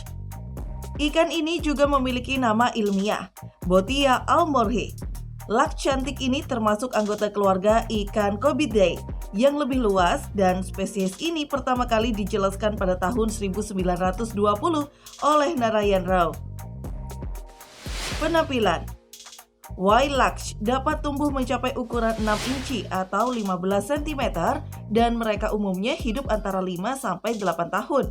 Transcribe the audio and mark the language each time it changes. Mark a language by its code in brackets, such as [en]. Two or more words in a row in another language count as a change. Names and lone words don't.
[id] Ikan ini juga memiliki nama ilmiah, Botia almorhi. Lux cantik ini termasuk anggota keluarga ikan Cobidae yang lebih luas, dan spesies ini pertama kali dijelaskan pada tahun 1920 oleh Narayan Rao. Penampilan. White Lux dapat tumbuh mencapai ukuran 6 inci atau 15 cm dan mereka umumnya hidup antara 5 sampai 8 tahun.